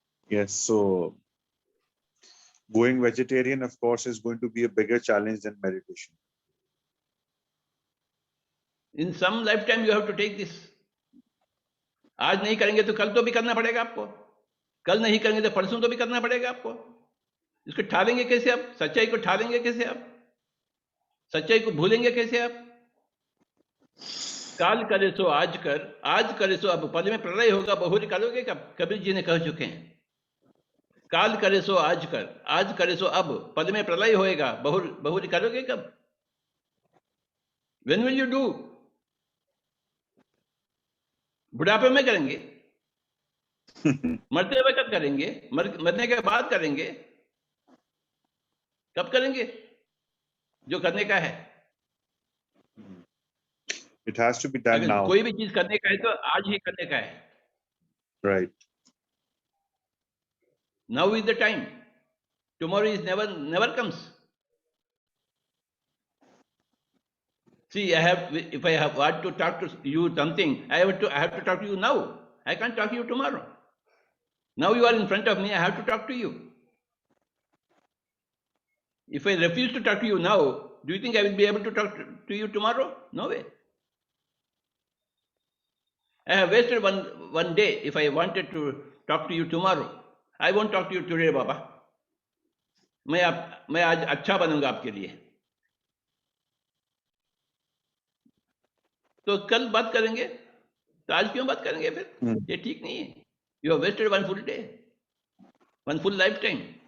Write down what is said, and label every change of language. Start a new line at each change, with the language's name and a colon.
English: Yes, so going vegetarian, of course, is going to be a bigger challenge than meditation. In some lifetime you have to take this.
Hindi: आज नहीं करेंगे तो कल तो भी करना पड़ेगा आपको, कल नहीं करेंगे तो परसों तो भी करना पड़ेगा आपको। इसको ठालेंगे कैसे आप? सच्चाई को ठालेंगे कैसे आप? सच्चाई को भूलेंगे कैसे आप? काल करे सो आज कर, आज करे सो अब, पद में प्रलय होगा बहुरी करोगे कब? कबीर जी ने कह चुके हैं। काल करे सो आज कर, आज करे सो अब, पद में प्रलय होएगा बहुरी करोगे कब?
English: When will you do?
Hindi: बुढ़ापे में करेंगे, मरते हुए कब करेंगे? मरने के बाद करेंगे, कब करेंगे जो करने का है?
English: It has to be done
Hindi: अगर
English: now.
Hindi: कोई भी चीज करने का है तो आज ही करने का है।
English: Right. Now is the time. Tomorrow is never comes. See, if I have want to talk to you something, I have to talk to you now. I can't talk to you tomorrow. Now you are in front of me, I have to talk to you. If I refuse to talk to you now, do you think I will be able to talk to you tomorrow? No way. I have wasted one day. If I wanted to talk to you tomorrow, I won't talk to you today, Baba.
Hindi: मैं आज अच्छा बनूंगा आपके लिए, तो कल बात करेंगे, तो आज क्यों बात करेंगे फिर? ये ठीक नहीं है।
English: You have wasted one full day, one full lifetime.